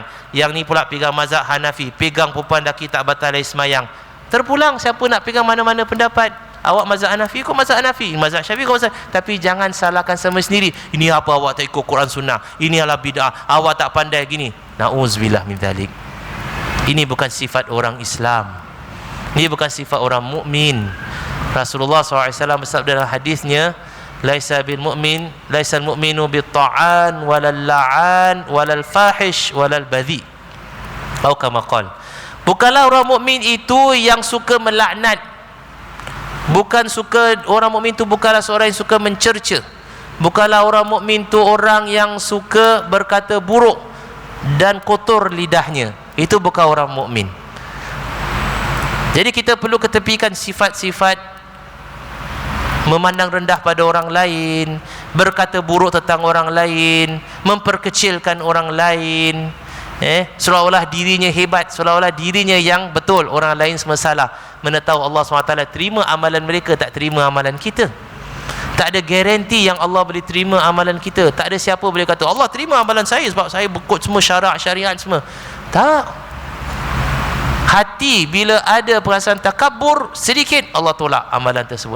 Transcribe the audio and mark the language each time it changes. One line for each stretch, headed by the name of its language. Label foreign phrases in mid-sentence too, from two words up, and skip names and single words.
Malay: Yang ni pula pegang mazhab Hanafi, pegang perempuan lelaki tak batal air semayang. Terpulang siapa nak pegang mana-mana pendapat. Awak mazhab Hanafi, kau mazhab Hanafi, mazhab Syafi'i, kau mazhab. Tapi jangan salahkan sama sendiri. Ini apa awak tak ikut Quran Sunnah, ini adalah bid'ah, awak tak pandai gini.
Arabic: نعوذ بالله من ذلك.
Malay: Ini bukan sifat orang Islam, ini bukan sifat orang mukmin. Rasulullah SAW bersabda dalam hadisnya,
Arabic: ليس بالمؤمن، ليس المؤمن بالطعان ولا اللعان ولا الفاحش ولا البذيء. Atau كما قال,
Malay: bukanlah orang mukmin itu yang suka melaknat. Bukan suka, orang mukmin itu bukanlah seorang yang suka mencerca. Bukanlah orang mukmin itu orang yang suka berkata buruk dan kotor lidahnya. Itu bukan orang mukmin. Jadi kita perlu ketepikan sifat-sifat memandang rendah pada orang lain, berkata buruk tentang orang lain, memperkecilkan orang lain, seolah-olah dirinya hebat, seolah-olah dirinya yang betul, orang lain semua salah. Mana tahu Allah SWT terima amalan mereka, tak terima amalan kita. Tak ada garanti yang Allah boleh terima amalan kita. Tak ada siapa boleh kata Allah terima amalan saya sebab saya berikut semua syarak syariat semua. Tak. Hati bila ada perasaan takabur sedikit, Allah tolak amalan tersebut.